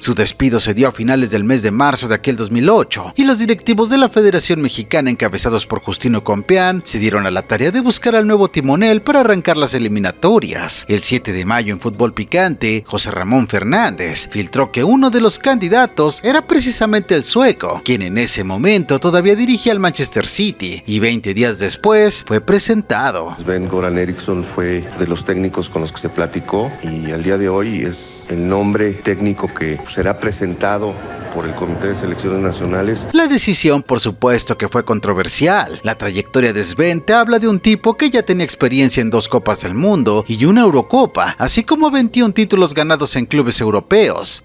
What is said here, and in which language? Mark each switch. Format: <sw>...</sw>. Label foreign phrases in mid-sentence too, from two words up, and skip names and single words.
<es>Su despido se dio a finales del mes de marzo de aquel 2008, y los directivos de la Federación Mexicana, encabezados por Justino Compeán, se dieron a la tarea de buscar al nuevo timonel para arrancar las eliminatorias. El 7 de mayo, en Fútbol Picante, José Ramón Fernández filtró que uno de los candidatos era precisamente el sueco, quien en ese momento todavía dirigía al Manchester City, y 20 días después fue presentado. Sven-Göran Eriksson fue de los técnicos con los que se platicó, y al día de hoy es el nombre técnico que será presentado por el Comité de Selecciones Nacionales. La decisión, por supuesto, que fue controversial. La trayectoria de Sven te habla de un tipo que ya tenía experiencia en 2 Copas del Mundo y una Eurocopa, así como 21 títulos ganados en clubes europeos.</es>